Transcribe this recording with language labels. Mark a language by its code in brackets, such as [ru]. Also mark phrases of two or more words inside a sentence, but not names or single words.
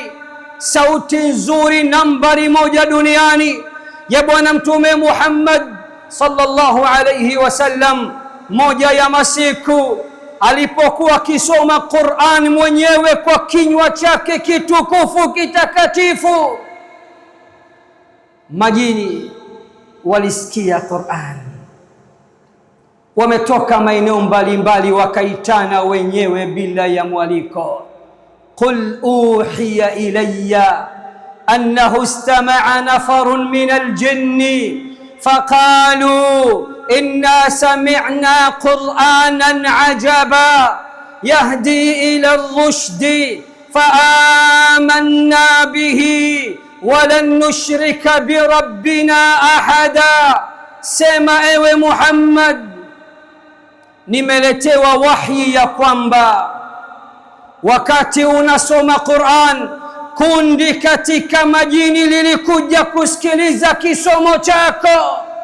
[sw] sauti nzuri nambari 1 duniani ya Bwana Mtume Muhammad [ar] صلى الله عليه وسلم, [sw] moja ya masiku alipokuwa akisoma Qur'an mwenyewe kwa kinywa chake kitukufu kitakatifu, majini walisikia Qur'an, wametoka maeneo mbalimbali wakaitana wenyewe bila ya mwaliko. [ar] قل أوحي إلي أنه استمع نفر من الجن فقالوا إنا سمعنا قرآنا عجبا يهدي إلى الرشد فآمنا به ولن نشرك بربنا أحدا. [sw] Sema ewe Muhammad, nimeletewa wahyi ya kwamba wakati unasoma Qur'an, kundi katika majini lilikuja kusikiliza kisomo chako.